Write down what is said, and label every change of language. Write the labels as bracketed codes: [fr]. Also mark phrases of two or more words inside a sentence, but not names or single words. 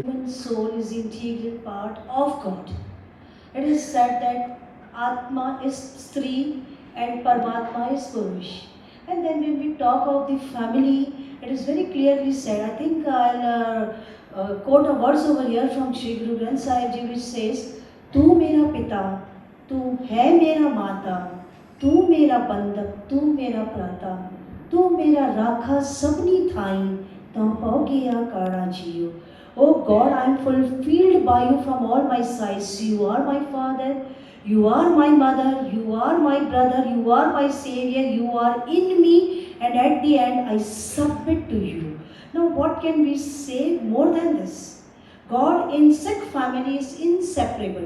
[en] Human soul is the integral part of God. It is said that Atma is Stri and Paramatma is Parish. And then when we talk of the family, it is very clearly said. I think I'll quote a verse over here from Sri Guru Granth Sahib Ji, which says, [pa] "ਤੂੰ ਮੇਰਾ ਪਿਤਾ, ਤੂੰ ਹੈ ਮੇਰਾ ਮਾਤਾ, ਤੂੰ ਮੇਰਾ ਬੰਧਕ, ਤੂੰ ਮੇਰਾ ਪ੍ਰਾਤਾ, ਤੂੰ ਮੇਰਾ ਰਾਖਾ ਸਭਨੀ ਥਾਈ, ਤਮ ਹੋ ਗਇਆ ਕਾਰਾ ਜੀਓ." [en] Oh God, I am fulfilled by you from all my sides. You are my father, you are my mother, you are my brother, you are my savior, you are in me, and at the end I submit to you. Now what can we say more than this? God in Sikh family is inseparable.